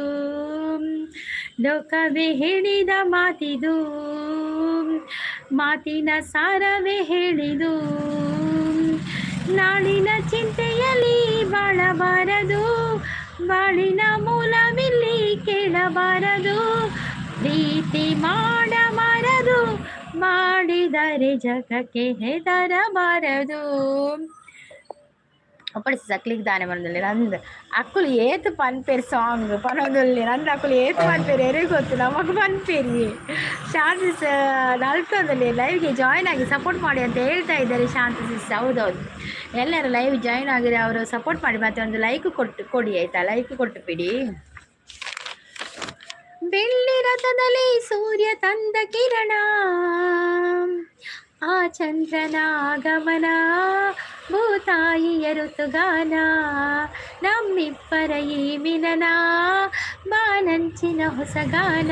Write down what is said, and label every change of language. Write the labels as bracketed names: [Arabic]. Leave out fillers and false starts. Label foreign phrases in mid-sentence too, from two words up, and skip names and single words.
[Kannada] ಲೋಕವೇ ಹೇಳಿದ ಮಾತಿದು, ಮಾತಿನ ಸಾರವೇ ಹೇಳಿದು. ನಾಳಿನ ಚಿಂತೆಯಲ್ಲಿ ಬಾಳಬಾರದು, ಬಾಳಿನ ಮೂಲವಿಲ್ಲಿ ಕೇಳಬಾರದು. ಪ್ರೀತಿ ಮಾಡಬಾರದು, ಮಾಡಿದರೆ ಜಗಕ್ಕೆ ಹೆದರಬಾರದು. [Tulu] ಒಪ್ಪಡಿಸಿ ಸಕ್ಲಿಗೆ ದಾನೆ ಬಂದಲ್ಲಿ ನಂದು ಅಕ್ಕುಲು ಏತು ಪನ್ಪೇರು ಸಾಂಗ್ ಪನೊಂದುಲ್ಲಿ ನಂದು ಅಕ್ಕುಲು ಏತು ಪನ್ಪೇರು ಎರಿಗೆ ಗೊತ್ತು ನಮಗೆ ಪನ್ಪೇರಿ. [Kannada] ಶಾಂತಿ ನಲ್ಪದಲ್ಲಿ ಲೈವ್ಗೆ ಜಾಯ್ನ್ ಆಗಿ ಸಪೋರ್ಟ್ ಮಾಡಿ ಅಂತ ಹೇಳ್ತಾ ಇದ್ದಾರೆ ಶಾಂತಿ ಸಿಸ್. ಹೌದೌದು, ಎಲ್ಲರೂ [English] live join [Kannada] ಆಗಿದ್ರೆ ಅವರು ಸಪೋರ್ಟ್ ಮಾಡಿ ಮತ್ತೆ ಒಂದು ಲೈಕ್ ಕೊಡಿ ಆಯ್ತಾ, ಲೈಕ್ ಕೊಟ್ಟು ಬಿಡಿ. ಬೆಳ್ಳಿ ರಥದಲ್ಲಿ ಸೂರ್ಯ ತಂದ ಕಿರಣ, ಆ ಚಂದ್ರನ ಆಗಮನ, ಭೂತಾಯಿಯ ಋತುಗಾನ, ನಮ್ಮಿಬ್ಬರ ಈ ಮಿಲನ, ಬಾನಂಚಿನ ಹೊಸಗಾನ.